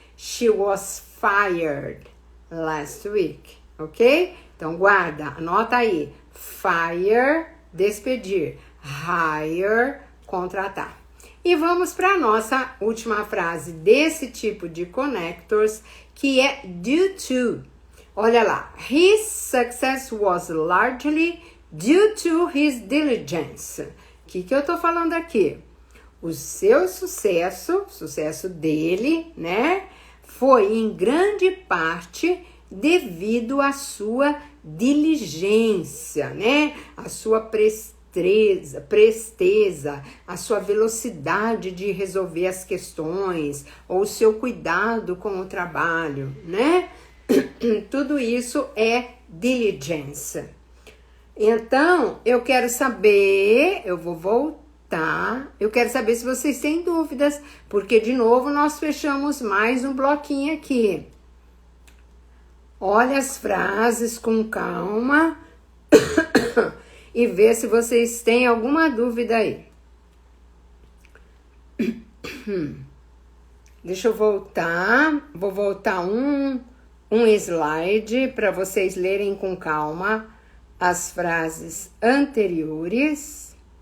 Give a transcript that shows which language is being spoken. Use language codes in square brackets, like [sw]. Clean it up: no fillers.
[en] She was fired last week. Ok? [pt] Então, guarda, anota aí. Fire, despedir. Hire, contratar. E vamos para a nossa última frase desse tipo de connectors, que é due to. Olha lá. [en] His success was largely due to his diligence. [pt] O que eu tô falando aqui? O seu sucesso dele, né? Foi em grande parte devido à sua diligência, né? A sua presteza, a sua velocidade de resolver as questões, ou o seu cuidado com o trabalho, né? Tudo isso é diligence. Então, eu quero saber, eu vou voltar, eu quero saber se vocês têm dúvidas, porque de novo nós fechamos mais um bloquinho aqui. Olha as frases com calma e ver se vocês têm alguma dúvida aí. Deixa eu voltar. Vou voltar um slide para vocês lerem com calma as frases anteriores.